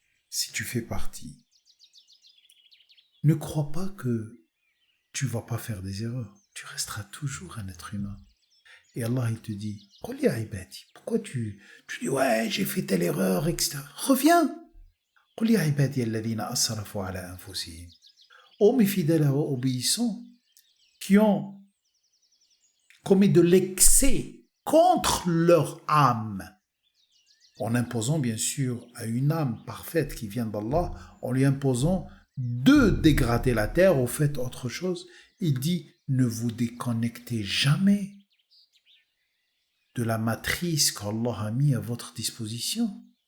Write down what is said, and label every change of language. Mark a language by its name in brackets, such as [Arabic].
[French] Si tu fais partie, ne crois pas que tu vas pas faire des erreurs. Tu resteras toujours un être humain. Et Allah, il te dit, [Arabic] قل يا عبادي. [French] Pourquoi tu dis, ouais, j'ai fait telle erreur, etc. Reviens. [Arabic] قل يا عبادي الذين أسرفوا على أنفسهم. [French] Ô mes fidèles obéissants, qui ont commis de l'excès contre leur âme, en imposant bien sûr à une âme parfaite qui vient d'Allah, en lui imposant de dégrader la terre au fait autre chose, il dit, ne vous déconnectez jamais de la matrice qu'Allah a mis à votre disposition.